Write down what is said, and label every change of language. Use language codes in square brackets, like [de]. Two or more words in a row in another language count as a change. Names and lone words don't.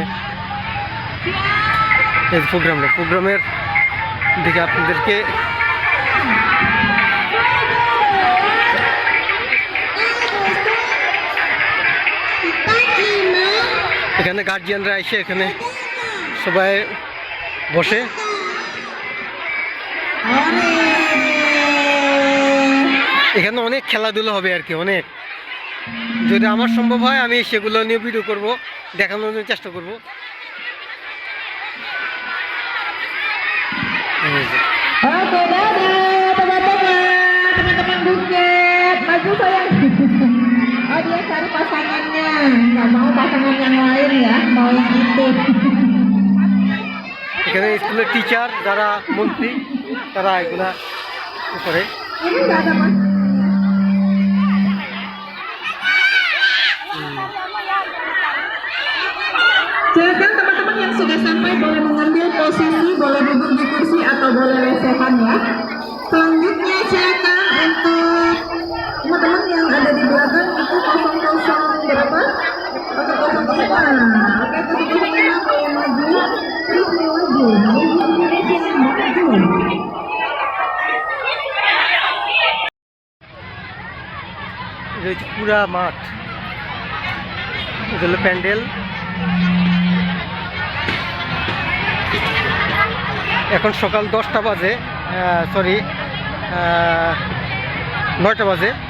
[bn] এই প্রোগ্রামের দিকে আপনাদেরকে এখানে গার্জিয়ানরা এসে এখানে সবাই বসে। এখানে অনেক খেলাধুলা হবে আর কি, অনেক। যদি আমার সম্ভব হয় আমি সেগুলো নিয়ে ভিডিও করব, দেখানোর জন্য চেষ্টা করব। [id] Oke, dadah teman-teman Bukit. Maju sayang. Oh, dia cari pasangannya. Nggak mau pasangan yang lain ya, mau yang itu. [bn] এখানে স্কুলের টিচার যারা মন্ত্রী তারা এগুলা করে। [id] Ini nggak ada mas. Silakan teman-teman yang sudah sampai boleh mengambil posisi, boleh duduk di kursi atau boleh lesehan ya. Selanjutnya silakan untuk teman-teman yang ada di belakang itu 00 berapa? 005. Oke, 005 boleh maju. Terus maju. Maju. [bn] এটা হচ্ছে পুরা মাঠ, এটা হলো প্যান্ডেল। এখন সকাল 10টা বাজে, সরি 9টা বাজে।